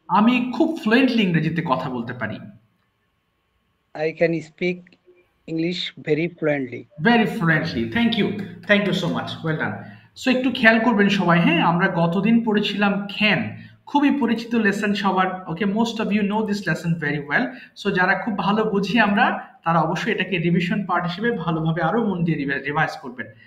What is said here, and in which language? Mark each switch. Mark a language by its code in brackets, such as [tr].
[bn] আমি খুব ফ্লুয়েন্টলি ইংরেজিতে কথা বলতে পারি। [en] I can speak English very fluently. Very fluently, thank you so much, well done. [bn] So একটু খেয়াল করবেন সবাই, হ্যাঁ আমরা গতদিন পড়েছিলাম ক্যান, খুবই পরিচিত লেসন সবার। ওকে, [en] Most of you know this lesson very well. [bn] So যারা খুব ভালো বুঝি আমরা, তারা অবশ্যই এটাকে রিভিশন পার্ট হিসেবে ভালোভাবে আরো মন দিয়ে রিভাইজ করবেন।